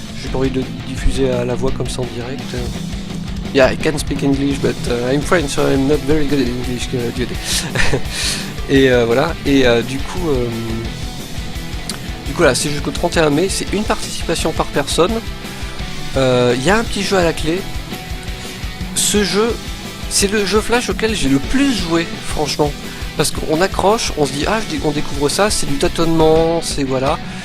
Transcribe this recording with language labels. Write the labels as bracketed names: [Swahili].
[French] J'ai pas envie de le diffuser à la voix comme ça en direct. [English] Yeah, I can speak English, but I'm French, so I'm not very good at English. [French] Et voilà. Et du coup là, c'est jusqu'au 31 mai. C'est une participation par personne. Il y a un petit jeu à la clé. Ce jeu, c'est le jeu Flash auquel j'ai le plus joué, franchement. Parce qu'on accroche, on se dit on découvre ça, c'est du tâtonnement, c'est voilà.